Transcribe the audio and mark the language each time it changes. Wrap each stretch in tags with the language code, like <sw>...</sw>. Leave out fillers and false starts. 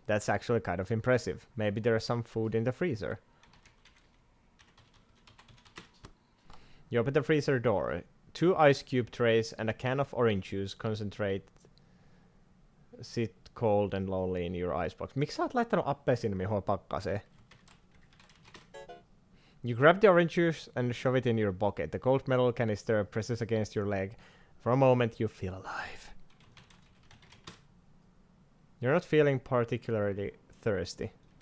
<en>That's actually kind of impressive. Maybe there's some food in the freezer. You open the freezer door. 2 ice cube trays and a can of orange juice concentrate sit cold and lonely in your icebox.</en> <fi>Miksi sä oot laittanut appelsiini mihin pakkaseen?</fi> <en>You grab the orange juice and shove it in your bucket. The cold metal canister presses against your leg. For a moment, you feel alive. You're not feeling particularly thirsty.</en>